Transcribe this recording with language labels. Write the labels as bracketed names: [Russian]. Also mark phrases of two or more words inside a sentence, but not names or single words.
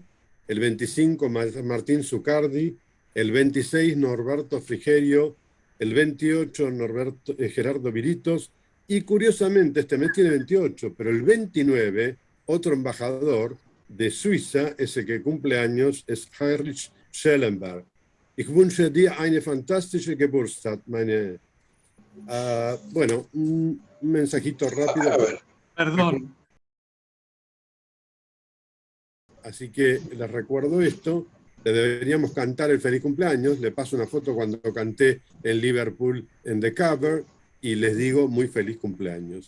[Spanish] El 25, Martín Zucardi. El 26, Norberto Frigerio. El 28, Gerardo Viritos. Y curiosamente, este mes tiene 28, pero el 29, otro embajador de Suiza, ese que cumple años, es Heinrich Schellenberg. [German] Ich wünsche dir eine fantastische Geburtstag, meine... [Spanish] bueno, un mensajito rápido. Perdón. Así que les recuerdo esto. Le deberíamos cantar el feliz cumpleaños. Le paso una foto cuando canté en Liverpool en The Cover y les digo muy feliz cumpleaños.